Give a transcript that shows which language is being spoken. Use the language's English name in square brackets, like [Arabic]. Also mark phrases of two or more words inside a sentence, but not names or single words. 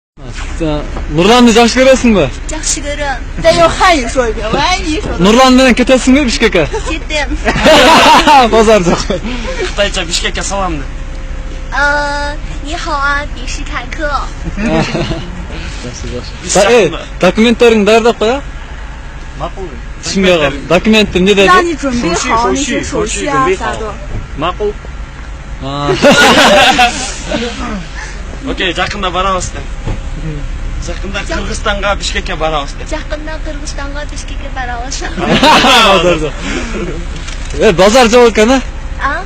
[Kazakh] Nurlan'ı жақсы көресің бе? Жақсы көрем. [Chinese] 再用汉语说一遍，我爱你说。 [Kazakh] Nurlan менен кетесің бе Бишкекке? Кетем. Базар жоқ. Қытайша Бишкекке салам де. [Chinese] 你好啊，比什凯克。 [Kazakh] Документтеріңді дайындап қоя? Мақұл. Түсінбей қалдым. Документті не деді? [Chinese] 让你准备好那些手续啊啥的。 [Kazakh] Мақұл. Окей, жақында барамыз де. Жақында Қырғызстанға Бишкекке барамыз де. Жақында Қырғызстанға Бишкекке барамыз. Базар жоқ екен, А?